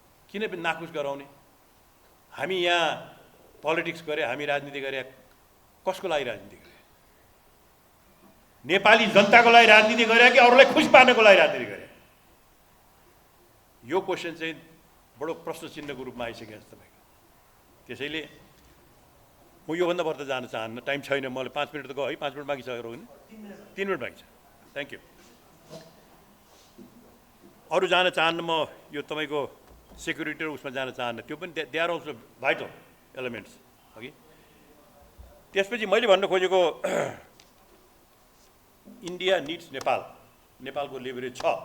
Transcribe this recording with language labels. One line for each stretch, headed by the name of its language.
Nepali: किन नाखुस गराउने? हामी यहाँ पोलिटिक्स गरे, हामी राजनीति गरे, कसको लागि राजनीति गरे? नेपाली जनताको लागि राजनीति गरे कि अरूलाई खुसी पार्नको लागि राजनीति गरे? यो क्वेसन चाहिँ बडो प्रश्न चिन्हको रूपमा आइसकेको छ तपाईँको। त्यसैले म योभन्दा बढ्ता जान चाहन्न, टाइम छैन। मैले 5 मिनट त गयो है, 5 मिनट बाँकी छ रोहिणी, 3 मिनट बाँकी छ।
English: Thank you.
Nepali: अरू जान चाहन्न म, यो तपाईँको सेक्युरिटी र उसमा जान चाहन्न, त्यो पनि
English: they are also vital elements
Nepali: अघि। त्यसपछि मैले भन्न खोजेको
English: India needs Nepal,
Nepali: नेपालको लेभरेज छ।